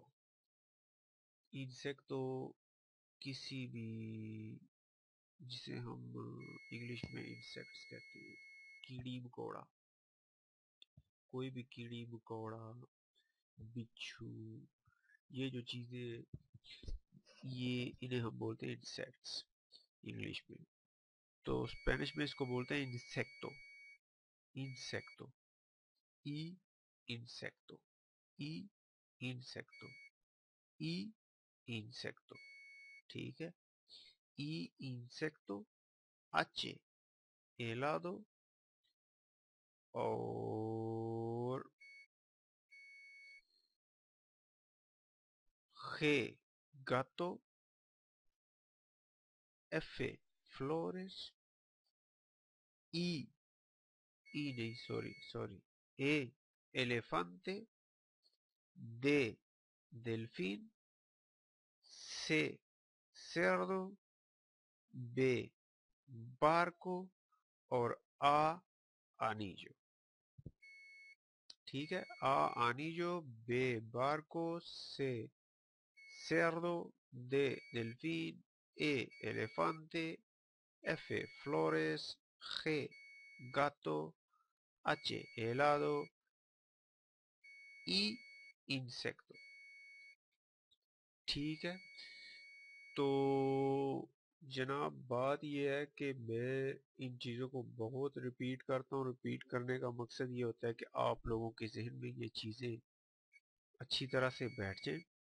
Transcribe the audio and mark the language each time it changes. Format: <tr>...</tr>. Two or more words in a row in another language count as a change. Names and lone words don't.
<ur>انسیکٹو کسی بھی، جسے ہم انگلش میں انسیکٹس کہتے ہیں، کیڑی مکوڑا. کوئی بھی کیڑی مکوڑا، بچھو، یہ جو چیزیں، یہ انہیں ہم بولتے ہیں</ur> <en>insects English</en> <ur>میں. تو اسپینش میں اس کو بولتے ہیں انسیکٹو.</ur> <es>insecto. E insecto. E insecto. E insecto.</es> <ur>ٹھیک ہے.</ur> <es>E insecto. اچھے helado اور G gato. F flores.</es> <ur>I نہیں، سوری.</ur> <es>A elefante. D delfín. C cerdo. B barco اور A anillo.</es> <ur>ٹھیک ہے.</ur> <es>A anillo. B barco. C cerdo. D delfín. E elefante. F flores. G gato. H helado. I insecto.</es> <ur>ٹھیک ہے. تو جناب بات یہ ہے کہ میں ان چیزوں کو بہت ریپیٹ کرتا ہوں. ریپیٹ کرنے کا مقصد یہ ہوتا ہے کہ آپ لوگوں کے ذہن میں یہ چیزیں اچھی طرح سے بیٹھ جائیں.</ur>